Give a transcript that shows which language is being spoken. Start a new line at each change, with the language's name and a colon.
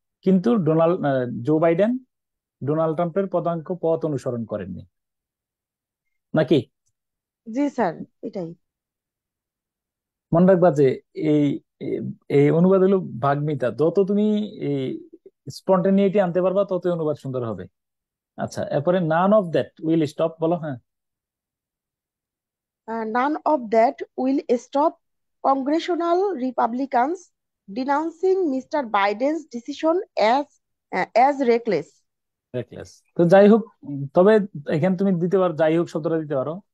Bangla: কিন্তু Joe Biden Donald ট্রাম্পের পদাঙ্ক পথ অনুসরণ করেননি, নাকি? জি স্যার, এটাই। মনে রাখবা যে এই এই অনুবাদ হলো ভাগমিতা। যত তুমি এই স্পন্টেনিটি আনতে পারবা, তত অনুবাদ সুন্দর হবে। আচ্ছা, এরপরে
English: none of that will stop,
Bangla: বলো। হ্যাঁ,
English: None of that will stop congressional Republicans denouncing Mr. Biden's decision as reckless. Reckless.
Bangla: তো যাই হোক, তবে এখানে তুমি দিতে পারো, যাই হোক শব্দটা দিতে পারো।